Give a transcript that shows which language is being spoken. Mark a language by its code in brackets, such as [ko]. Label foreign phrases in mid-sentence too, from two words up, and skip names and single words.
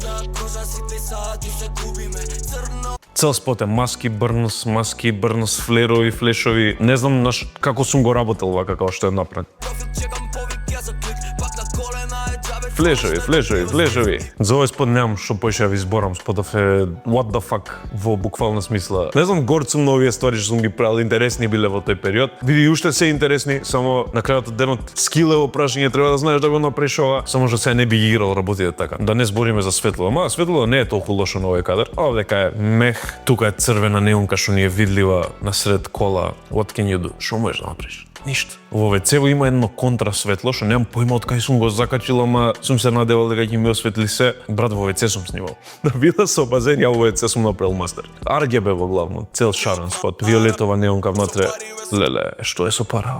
[mk] Цел спот е маски, брнс, флерови, флешови, не знам како сум го работел вака како што е направен. Флешови. За овој спот немам што поише ви зборам, спотов е [en] what the fuck [mk] во буквална смисла. Не знам, горд сум на овие ствари што сум ги правил, интересни биле во тој период. Види, уште се интересни, само на крајот од денот скил е во прашање, треба да знаеш да го направиш ова, само што се не би играл работите така. Да не збориме за светло, ама светло не е толку лошо на овој кадар. Овдека е мех, тука е црвена неонка што ни е видлива насред кола. [en] What can you do? [mk] Што можеш да направиш? Ништо. Во WC-во има едно контрасветло, што немам појма од кај сум го закачил, ама сум се надевал дека ќе ми осветли се. Брат, во WC сум снимал. Да вида со базен, ја во WC сум направил мастер. RGB во главно, цел шарен спот, виолетова неонка внатре. Леле, што е со пара?